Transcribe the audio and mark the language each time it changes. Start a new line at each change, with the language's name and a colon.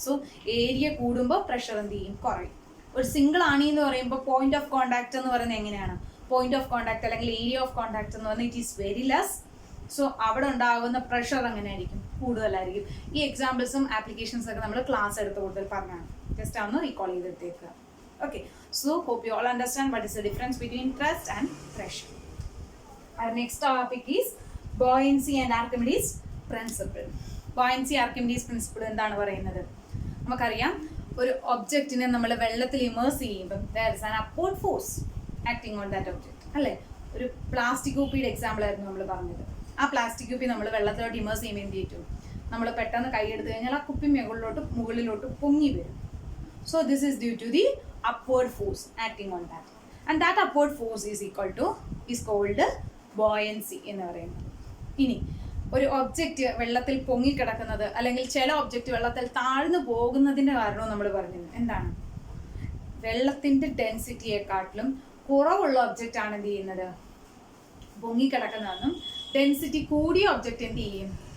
Malayalam: So area കൂടുമ്പോൾ pressure എന്ത് ചെയ്യും? കുറയും. ഒരു സിംഗിൾ ആണി എന്ന് പറയുമ്പോൾ പോയിന്റ് ഓഫ് കോണ്ടാക്ട് എന്ന് പറയുന്നത് എങ്ങനെയാണ്? പോയിന്റ് ഓഫ് കോണ്ടാക്ട് അല്ലെങ്കിൽ ഏരിയ ഓഫ് കോണ്ടാക്ട് എന്ന് പറഞ്ഞാൽ
English: It is very less.
Malayalam: So അവിടെ ഉണ്ടാകുന്ന പ്രഷർ എങ്ങനെയായിരിക്കും? കൂടുതലായിരിക്കും. ഈ എക്സാമ്പിൾസും ആപ്ലിക്കേഷൻസ് ഒക്കെ നമ്മൾ ക്ലാസ് എടുത്ത് കൂടുതൽ പറഞ്ഞാണ്. ജസ്റ്റ് ഒന്ന് recall ചെയ്തെടുത്തേക്കുക.
English: Okay, so hope you all understand what is the difference between thrust and pressure. Our next topic is buoyancy and Archimedes principle.
Malayalam: Buoyancy, Archimedes principle എന്താണ് പറയുന്നത്? നമുക്കറിയാം, ഒരു ഒബ്ജക്റ്റിനെ നമ്മൾ വെള്ളത്തിൽ ഇമേഴ്സ് ചെയ്യുമ്പോൾ
English: there is an upward force acting on that object
Malayalam: അല്ലേ? ഒരു പ്ലാസ്റ്റിക് കുപ്പിയുടെ എക്സാമ്പിൾ ആയിരുന്നു നമ്മൾ പറഞ്ഞത്. ആ പ്ലാസ്റ്റിക് കുപ്പി നമ്മൾ വെള്ളത്തിലോട്ട് ഇമേഴ്സ് ചെയ്യുമ്പോൾ എന്ത് ചെയ്യും? നമ്മൾ പെട്ടെന്ന് കൈ എടുത്തു കഴിഞ്ഞാൽ ആ കുപ്പി മുകളിലോട്ട് പൊങ്ങി വരും.
English: So this is due to the upward force acting on that, and that upward force is called buoyancy
Malayalam: എന്ന് പറയുന്നത്. ഇനി ഒരു ഒബ്ജക്റ്റ് വെള്ളത്തിൽ പൊങ്ങിക്കിടക്കുന്നത് അല്ലെങ്കിൽ ചില ഒബ്ജക്റ്റ് വെള്ളത്തിൽ താഴ്ന്നു പോകുന്നതിന്റെ കാരണവും നമ്മൾ പറഞ്ഞിരുന്നു. എന്താണ്? വെള്ളത്തിന്റെ ഡെൻസിറ്റിയെക്കാട്ടിലും കുറവുള്ള ഒബ്ജക്റ്റ് ആണ് എന്ത് ചെയ്യുന്നത്? പൊങ്ങിക്കിടക്കുന്നതെന്നും ഡെൻസിറ്റി കൂടിയ ഒബ്ജക്റ്റ് എന്ത് ചെയ്യും?